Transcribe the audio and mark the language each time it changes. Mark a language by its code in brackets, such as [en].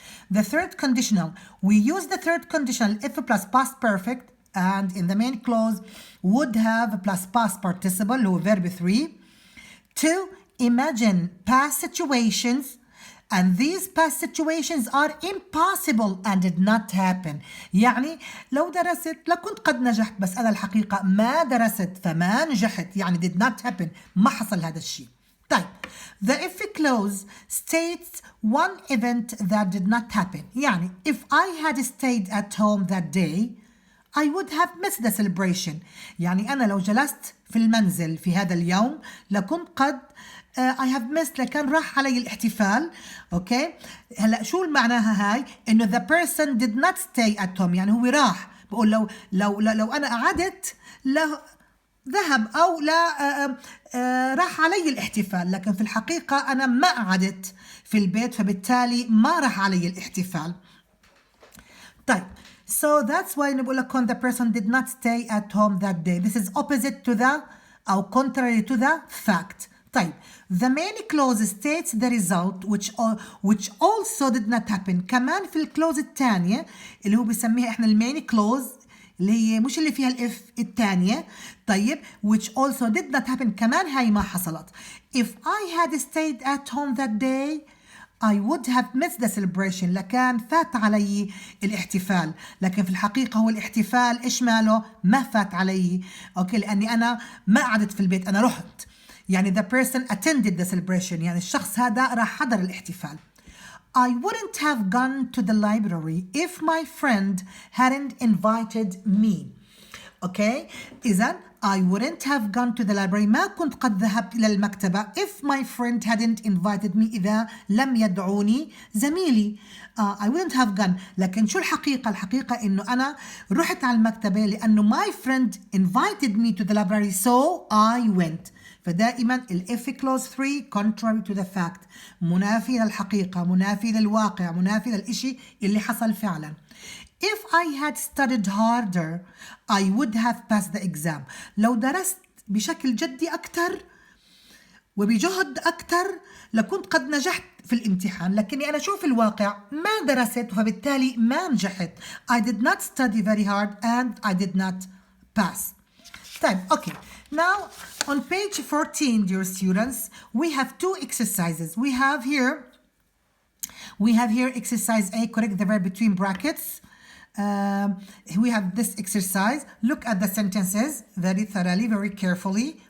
[en] The third conditional, we use the third conditional if plus past perfect and in the main clause would have plus past participle [ar] اللي هو [en] verb 3 to imagine past situations and these past situations are impossible and did not happen. [ar] يعني لو درست لكنت قد نجحت بس أنا الحقيقة ما درست فما نجحت يعني [en] did not happen [ar] ما حصل هذا الشيء. [en] طيب the if clause states one event that did not happen يعني if I had stayed at home that day I would have missed the celebration. [ar] يعني أنا لو جلست في المنزل في هذا اليوم لكنت قد [en] I have missed [ar] لكان راح علي الاحتفال. اوكي هلا شو معناها هاي انه [en] the person did not stay at home [ar] يعني هو راح. بقول لو أنا قعدت ذهب أو لا راح علي الاحتفال لكن في الحقيقة أنا ما قعدت في البيت فبالتالي ما راح علي الاحتفال. [en] طيب so that's why [ar] نقول لكم [en] the person did not stay at home that day. This is opposite to the أو contrary to the fact. طيب the main clause states the result which also did not happen. [ar] كمان في الكلوز الثانية اللي هو بسميها احنا المين كلوز اللي هي مش اللي فيها الاف الثانية. طيب [en] which also did not happen [ar] كمان هاي ما حصلت. [en] If I had stayed at home that day I would have missed the celebration [ar] لكان فات علي الاحتفال لكن في الحقيقة هو الاحتفال إيش ماله ما فات علي. أوكي لأني أنا ما قعدت في البيت أنا رحت يعني [en] the person attended the celebration [ar] يعني الشخص هذا راح حضر الاحتفال. [en] I wouldn't have gone to the library if my friend hadn't invited me. Okay إذن I wouldn't have gone to the library [ar] ما كنت قد ذهبت إلى المكتبة [en] if my friend hadn't invited me [ar] إذا لم يدعوني زميلي. [en] I wouldn't have gone [ar] لكن شو الحقيقة؟ الحقيقة إنه أنا رحت على المكتبة لأنه [en] my friend invited me to the library so I went. [ar] فدائما ال [en] if clause 3 contrary to the fact [ar] منافي للحقيقة منافي للواقع منافي للإشي اللي حصل فعلا. [en] If I had studied harder I would have passed the exam. [ar] لو درست بشكل جدي أكثر وبجهد أكثر لكنت قد نجحت في الامتحان لكني أنا شوف الواقع ما درست فبالتالي ما نجحت. [en] I did not study very hard and I did not pass. طيب okay now on page 14 dear students we have two exercises. We have here exercise A correct the verb between brackets. We have this exercise. Look at the sentences very thoroughly, very carefully.